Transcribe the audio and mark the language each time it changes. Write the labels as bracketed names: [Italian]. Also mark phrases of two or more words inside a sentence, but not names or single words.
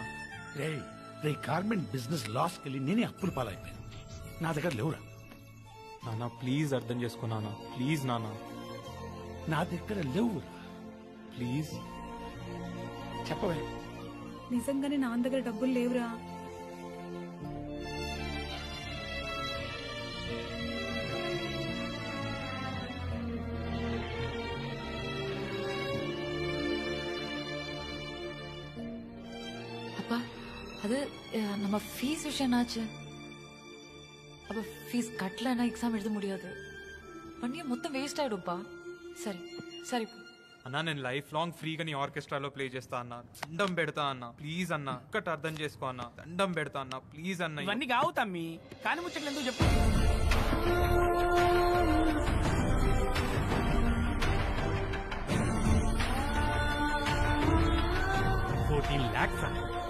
[Telugu] రే గార్మెంట్ బిజినెస్ లాస్కి వెళ్ళి నేనే అప్పులు పాలైపోయాను. నా దగ్గర లేవురా. నాన్న ప్లీజ్ అర్థం చేసుకో నాన్న, ప్లీజ్ నాన్న. నా దగ్గర లేవురా. ప్లీజ్ చెప్పవే. నిజంగానే నా దగ్గర డబ్బులు లేవురా. [Tamil] அப்பா அது நம்ம ஃபீஸ் விஷயம் என்னாச்சு? அப்ப ஃபீஸ் கட்டலன்னா எக்ஸாம் எழுத முடியாது. பண்ணி மொத்தம் வேஸ்ட் ஆயிடும்பா. சரி சரி [Telugu] అన్నా నేను [English] life long [Telugu] ఫ్రీగా నీ ఆర్కెస్ట్రాలో ప్లే చేస్తా అన్న. దండం పెడతా అన్న, ప్లీజ్ అన్న. ఒక్కటి అర్థం చేసుకో అన్న, దండం పెడతా అన్న, ప్లీజ్ అన్న. ఇవన్నీ కావు తమ్మి, కానీ ముచ్చట్లు ఎందుకు చెప్పు. 14 lakhs అన్న.